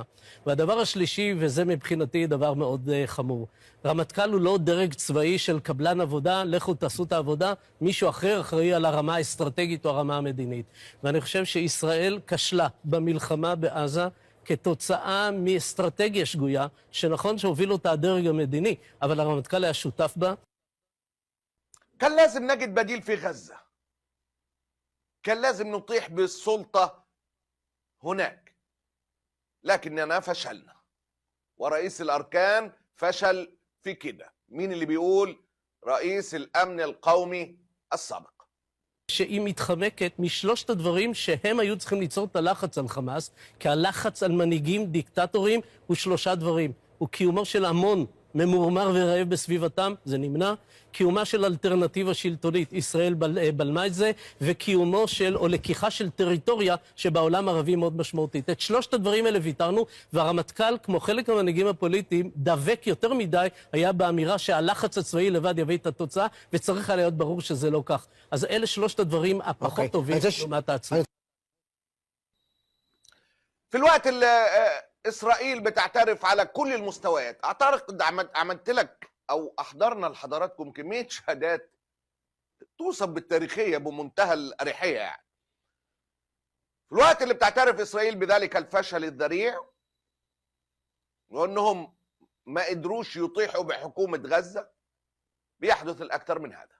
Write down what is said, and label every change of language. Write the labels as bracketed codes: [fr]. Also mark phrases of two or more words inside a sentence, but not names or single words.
[he] והדבר השלישי, וזה מבחינתי דבר מאוד חמור, רמטכ"ל הוא לא דרג צבאי של קבלן עבודה, לכו תעשו את העבודה, מישהו אחר אחראי על הרמה האסטרטגית או הרמה המדינית. ואני חושב שישראל כשלה במלחמה בעזה, כתוצאה מאסטרטגיה שגויה, שנכון שהוביל אותה הדרג המדיני, אבל הרמטכ"ל היה שותף בה. [ar] كان لازم نجد بديل في غزة، كان لازم نطيح بالسلطة هناك، لكننا فشلنا ورئيس الأركان فشل في كده. مين اللي بيقول؟ رئيس الأمن القومي السابق. [he] שהיא מתחמקת משלושת הדברים שהם היו צריכים ליצור את הלחץ על חמאס, כי הלחץ על מנהיגים דיקטטורים הוא 3 דברים. הוא קיומו של המון ממורמר ורעב בסביבתם, זה נמנע, קיומה של אלטרנטיבה שלטונית, ישראל בלמה את זה, וקיומו של, או לקיחה של טריטוריה שבעולם הערבי מאוד משמעותית. את 3 הדברים האלה ויתרנו, והרמטכ"ל, כמו חלק מהמנהיגים הפוליטיים, דבק יותר מדי, היה באמירה שהלחץ הצבאי לבד יביא את התוצאה, וצריך היה להיות ברור שזה לא כך. אז אלה 3 הדברים הפחות טובים לעומת העצמם. [ar] في الوقت اللي إسرائيل بتعترف على كل المستويات، أعتقد عملت لك أو أحضرنا لحضراتكم كمية شهادات توصف بالتاريخية بمنتهى الأريحية يعني. في الوقت اللي بتعترف إسرائيل بذلك الفشل الذريع وأنهم ما قدروش يطيحوا بحكومة غزة، بيحدث الأكثر من هذا.